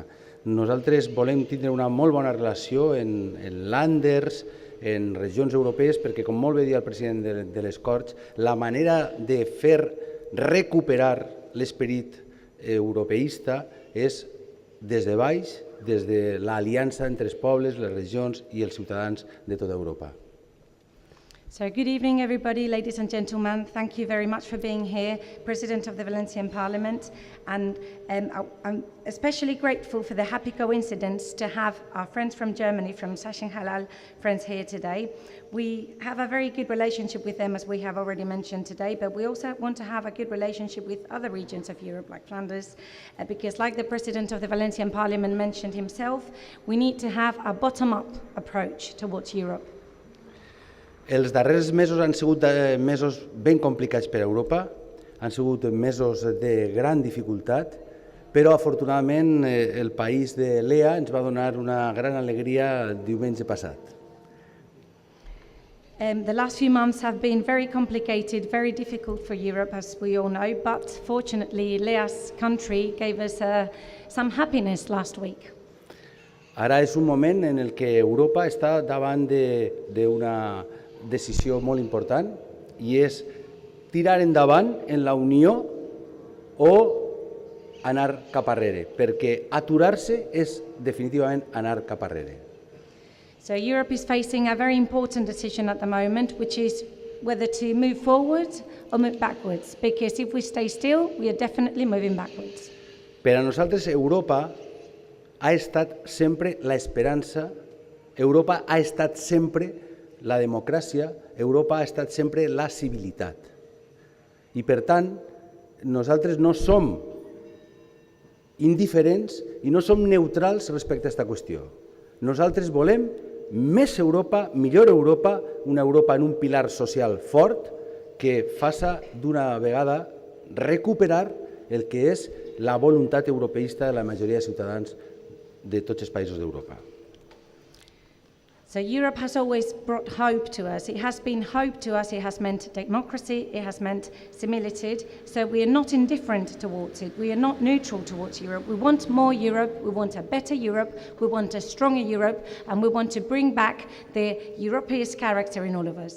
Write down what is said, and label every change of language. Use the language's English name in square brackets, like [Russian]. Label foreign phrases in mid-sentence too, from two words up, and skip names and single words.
[Catalan] Nosaltres volem tindre una molt bona relació en lànders, en regions europees, perquè, com molt bé dia el president de les Corts, la manera de fer recuperar l'esperit europeista és des de baix, des de l'aliança entre els pobles, les regions i els ciutadans de tota Europa. [English] So good evening, everybody, ladies and gentlemen. Thank you very much for being here, President of the Valencian Parliament. And I'm especially grateful for the happy coincidence to have our friends from Germany, from Sachsen-Anhalt, friends here today. We have a very good relationship with them, as we have already mentioned today, but we also want to have a good relationship with other regions of Europe, like Flanders, because like the President of the Valencian Parliament mentioned himself, we need to have a bottom-up approach towards Europe. [Catalan] Els darrers mesos han sigut mesos ben complicats per a Europa, han sigut mesos de gran dificultat, però afortunadament el país de l'EA ens va donar una gran alegria diumenge passat. [English] The last few months have been very complicated, very difficult for Europe, as we all know, but fortunately Lea's country gave us some happiness last week. [Catalan] Ara és un moment en el que Europa està davant d'una decisió molt important i és tirar endavant en la Unió o anar cap arrere, perquè aturar-se és definitivament anar cap arrere. [English] So Europe is facing a very important decision at the moment, which is whether to move forward or move backwards, because if we stay still, we are definitely moving backwards. [Catalan] Per a nosaltres Europa ha estat sempre l'esperança, Europa ha estat sempre la democràcia, Europa ha estat sempre la civilitat. I per tant, nosaltres no som indiferents i no som neutrals respecte a aquesta qüestió. Nosaltres volem més Europa, millor Europa, una Europa en un pilar social fort que faça d'una vegada recuperar el que és la voluntat europeista de la majoria de ciutadans de tots els països d'Europa. [English] So Europe has always brought hope to us. It has been hope to us. It has meant democracy. It has meant similitude. So we are not indifferent towards it. We are not neutral towards Europe. We want more Europe. We want a better Europe. We want a stronger Europe. And we want to bring back the europeist character in all of us.